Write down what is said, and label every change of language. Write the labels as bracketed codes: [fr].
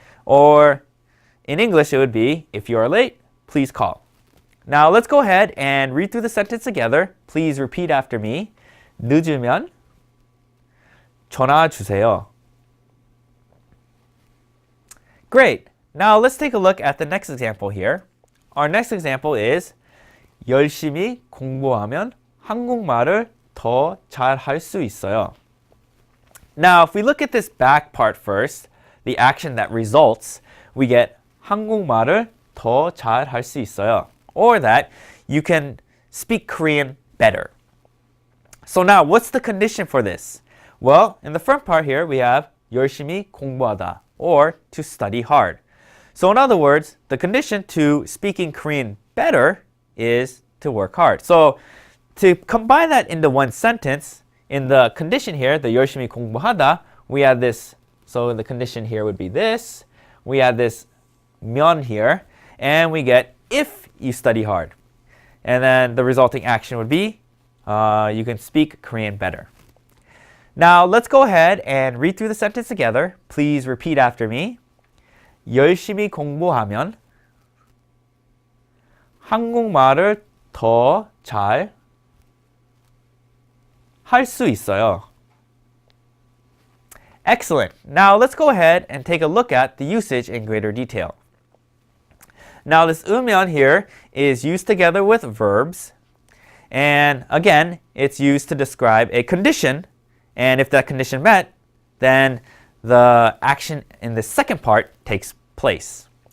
[en] Or in English, it would be, if you are late, please call. Now let's go ahead and read through the sentence together. Please repeat after me. [ko] 늦으면 전화 주세요. [en] Great. Now let's take a look at the next example here. Our next example is [ko] 열심히 공부하면 한국말을 더 잘할 수 있어요. [en] Now, if we look at this back part first, the action that results, we get [ko] 한국말을 더 잘할 수 있어요. [en] Or that you can speak Korean better. So now, what's the condition for this? Well, in the front part here, we have [ko] 열심히 공부하다, [en] or to study hard. So in other words, the condition to speaking Korean better is to work hard. So to combine that into one sentence, in the condition here, the [ko] 열심히 공부하다, [en] we have this, so the condition here would be this, we have this 면 here, and we get if you study hard. And then the resulting action would be, you can speak Korean better. Now let's go ahead and read through the sentence together. Please repeat after me. [ko] 열심히 공부하면 한국말을 더 잘 할 수 있어요. [en] Excellent. Now let's go ahead and take a look at the usage in greater detail. Now this 으면 here is used together with verbs, and again, it's used to describe a condition, and if that condition met, then the action in the second part takes place.